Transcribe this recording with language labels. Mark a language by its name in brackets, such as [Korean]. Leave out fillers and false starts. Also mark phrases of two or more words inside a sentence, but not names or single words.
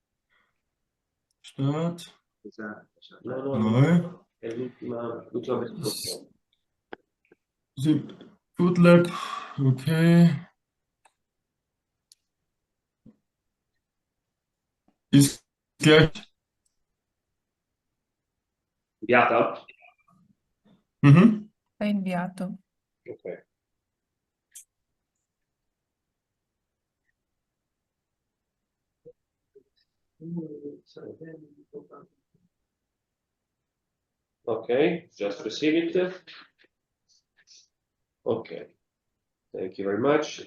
[German] Start. Neu. WineLab, okay. Ist gleich. [Italian] Inviata? Mhm. È inviato. [English] Ok. Okay, just receive it. Okay, thank you very much.